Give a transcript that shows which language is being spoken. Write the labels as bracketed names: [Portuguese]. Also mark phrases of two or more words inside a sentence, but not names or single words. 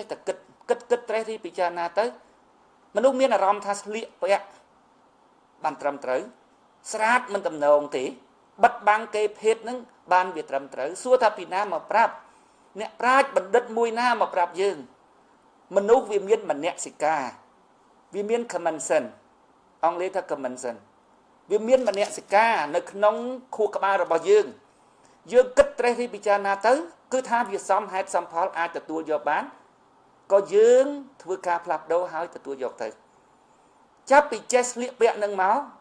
[Khmer] តែគិតត្រេះរិះពិចារណាទៅមនុស្សមានអារម្មណ៍ថាស្លៀកពាក់បានត្រឹមត្រូវស្រាតមិនតំណងទេបិទ បាំងគេភេទនឹងបានវាត្រឹមត្រូវសួរថាពីណាមកប្រាប់អ្នកប្រាជ្ញបណ្ឌិតមួយណាមកប្រាប់យើងមនុស្សវាមានមនសិការវាមាន [English] common sense [Khmer] អង់គ្លេសថា [English] common sense [Khmer] វាមានមនសិការនៅក្នុងខួរក្បាលរបស់យើងគិតត្រេះរិះពិចារណាទៅគឺថាវាសមហេតុសមផលអាចទទួលយកបានក៏យើងធ្វើការផ្លាស់ប្ដូរហើយទទួលយកទៅចាប់ពីចេះស្លៀកពាក់នឹងមក